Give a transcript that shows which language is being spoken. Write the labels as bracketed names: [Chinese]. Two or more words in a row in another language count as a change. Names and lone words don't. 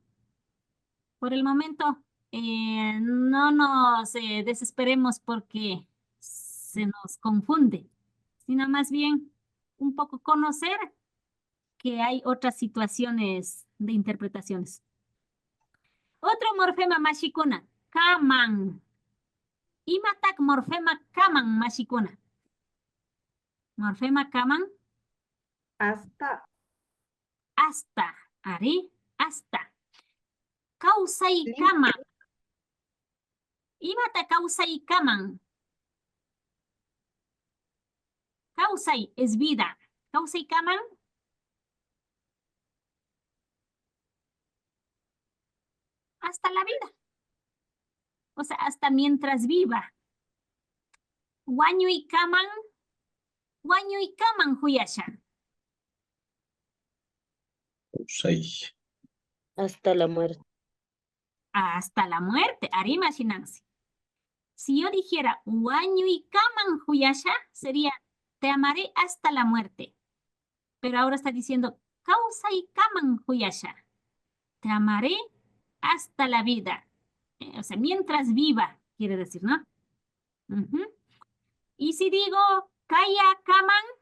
[Spanish] Por el momento, no nos desesperemos porque se nos confunde, sino más bien un poco conocer que hay otras situaciones de interpretaciones. Otro morfema [Quechua] mashikuna, kaman. Imatak morfema kaman mashikuna. [Spanish] Morfema kaman. Hasta. Hasta. Ari, hasta. [Quechua] Kausai kaman. Imata kausai kaman. [Spanish] Kausai es vida. [Quechua] Kausai kaman. [Spanish] Hasta la vida. O sea, hasta mientras viva. [Quechua] Wañui kaman huyashan. [Spanish] Seis. Hasta la muerte. Hasta la muerte. [Quechua] Arima shinansi. [Spanish] Si yo dijera [Quechua] wañui kaman huyasha, [Spanish] sería te amaré hasta la muerte. Pero ahora está diciendo [Quechua] kausai kaman huyasha. [Spanish] Te amaré hasta la vida. O sea, mientras viva, quiere decir, ¿no? Ujú. Y si digo [Quechua] kaya kaman.